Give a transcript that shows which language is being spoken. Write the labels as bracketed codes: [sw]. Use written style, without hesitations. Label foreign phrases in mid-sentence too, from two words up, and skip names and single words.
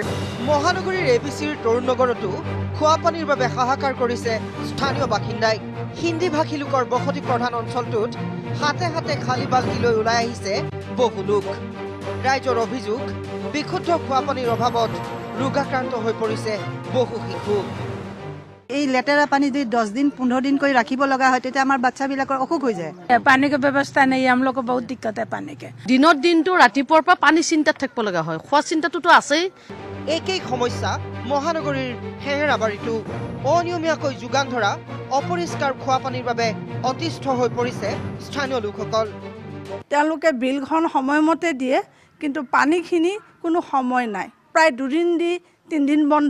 [as] মহানগৰীৰ APCৰ তৰুণ নগৰতো খোৱা পানীৰ বাবে হাহাকাৰ কৰিছে স্থানীয় বাসিন্দাই হিন্দী ভাষী লোকৰ বসতি প্ৰধান অঞ্চলটোত হাতে হাতে খালী বাল্টি লৈ ওলাই আহিছে বহু লোক ৰাইজৰ অভিযোগ বিশুদ্ধ খোৱা পানীৰ অভাৱত ৰোগাক্ৰান্ত হৈ পৰিছে বহু শিশু এই লেতেৰা পানী যদি [hi] 10 दिन 15 दिन [as] কৰি ৰাখিব লগা হয় তেতিয়া আমাৰ বাচ্চাবিলাকৰ অসুখ হৈ যায় পানী কে ব্যৱস্থা নাই [hi] हम लोग को बहुत दिक्कत है पानी के [as] দিনৰ দিনটো ৰাতিপুৱাৰ পৰা পানী চিন্তাত থাকিব লগা হয় খোৱা চিন্তাটোতো আছেই একেই সমস্যা মহানগৰীৰ হেঙেৰাবাৰীতো অনিয়মীয়াকৈ যোগান ধৰা অপৰিষ্কাৰ খোৱা পানীৰ বাবে অতিষ্ঠ হৈ পৰিছে স্থানীয় লোকসকল তেওঁলোকে বিলখন সময়মতে দিয়ে কিন্তু পানীখিনি কোনো সময় নাই প্ৰায় 2 দিন দি 3 দিন বন্ধ